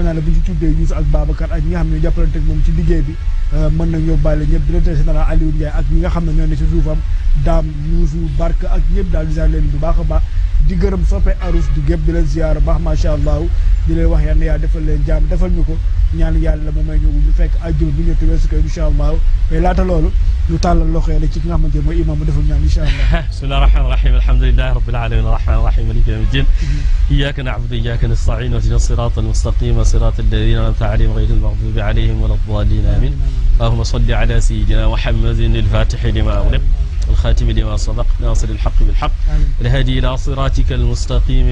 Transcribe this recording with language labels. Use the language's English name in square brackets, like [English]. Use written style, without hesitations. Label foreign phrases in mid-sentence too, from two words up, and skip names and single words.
[Wolof] naa ne bu ñu ci tuddee Youssou ak Babacar ak ñi nga xam ne jàppalante ak moom ci liggéey bi mën nañ yóbbaale ñëpp [French] directeur général [Wolof] Aliou Ndiaye ak ñi nga xam ne ñoo ne ci suufam daam Youssou Barke ak ñëpp daal di ziar leen bu baax a baax di gërëm soppe Ar-Rushd di gépp di leen ziar bu baax [Arabic] ما شاء الله [Wolof] di leen wax yal na yàlla defal leen jàmm defal ñu ko ñaan yàlla mu may ñu fekk àjjuma bu ñu weesu ko [Arabic] إن شاء الله [Wolof] mais laata loolu ñu tàllal loxo yi ci ki nga xamante ne mooy imam mu defal ñaan [Arabic] إن شاء الله. بسم الله الرحمن الرحيم الحمد لله رب العالمين الرحمن الرحيم مالك يوم الدين إياك نعبد وإياك نستعين اهدنا الصراط المستقيم صراط الذين أنعمت عليهم غير المغضوب عليهم ولا الضالين آمين اللهم صل على سيدنا محمد الفاتح لما أغلق والخاتم لما سبق ناصر الحق بالحق الهادي إلى صراطك المستقيم